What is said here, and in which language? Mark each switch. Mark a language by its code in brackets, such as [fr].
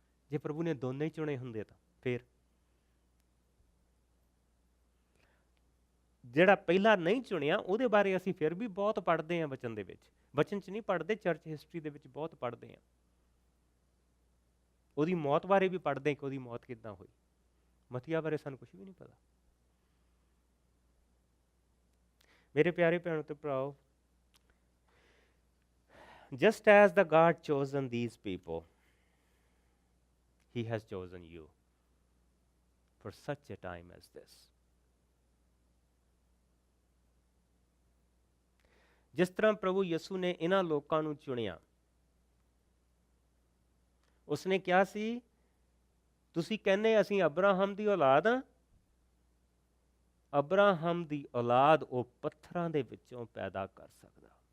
[pa] ਜੇ ਪ੍ਰਭੂ ਨੇ ਦੋਨੇ ਹੀ ਚੁਣੇ ਹੁੰਦੇ ਤਾਂ ਫਿਰ ਜਿਹੜਾ ਪਹਿਲਾਂ ਨਹੀਂ ਚੁਣਿਆ ਉਹਦੇ ਬਾਰੇ ਅਸੀਂ ਫਿਰ ਵੀ ਬਹੁਤ ਪੜ੍ਹਦੇ ਹਾਂ ਵਚਨ ਦੇ ਵਿੱਚ। ਵਚਨ 'ਚ ਨਹੀਂ ਪੜ੍ਹਦੇ, ਚਰਚ ਹਿਸਟਰੀ ਦੇ ਵਿੱਚ ਬਹੁਤ ਪੜ੍ਹਦੇ ਹਾਂ। ਉਹਦੀ ਮੌਤ ਬਾਰੇ ਵੀ ਪੜ੍ਹਦੇ ਕਿ ਉਹਦੀ ਮੌਤ ਕਿੱਦਾਂ ਹੋਈ। ਮਤੀਆ ਬਾਰੇ ਸਾਨੂੰ ਕੁਝ ਵੀ ਨਹੀਂ ਪਤਾ। ਮੇਰੇ ਪਿਆਰੇ ਭੈਣੋ ਤੇ ਭਰਾਓ, [en] just as the God chosen these people, He has chosen you for such a time as this. [pa] ਜਿਸ ਤਰ੍ਹਾਂ ਪ੍ਰਭੂ ਯਿਸੂ ਨੇ ਇਹਨਾਂ ਲੋਕਾਂ ਨੂੰ ਚੁਣਿਆ, ਉਸਨੇ ਕਿਹਾ ਸੀ ਤੁਸੀਂ ਕਹਿੰਦੇ ਅਸੀਂ ਅਬਰਾਹਮ ਦੀ ਔਲਾਦ ਹਾਂ। ਅਬਰਾਹਮ ਦੀ ਔਲਾਦ ਉਹ ਪੱਥਰਾਂ ਦੇ ਵਿੱਚੋਂ ਪੈਦਾ ਕਰ ਸਕਦਾ।